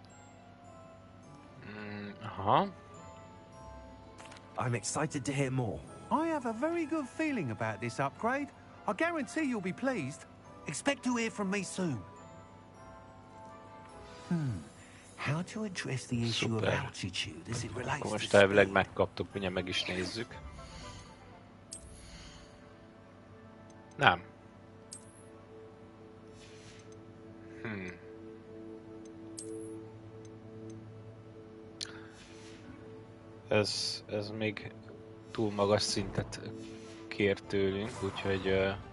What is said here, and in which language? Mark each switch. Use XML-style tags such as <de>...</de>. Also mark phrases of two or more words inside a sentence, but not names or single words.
<en>I'm excited to hear more. I have a very good feeling about this upgrade. I guarantee you'll be pleased. Expect to hear from me soon. How to address the issue of altitude as it relates to</en> <hu>most elvileg megkaptuk, mindjárt meg is nézzük. Nem. Ez még túl magas szintet kér tőlünk, úgyhogy...</hu>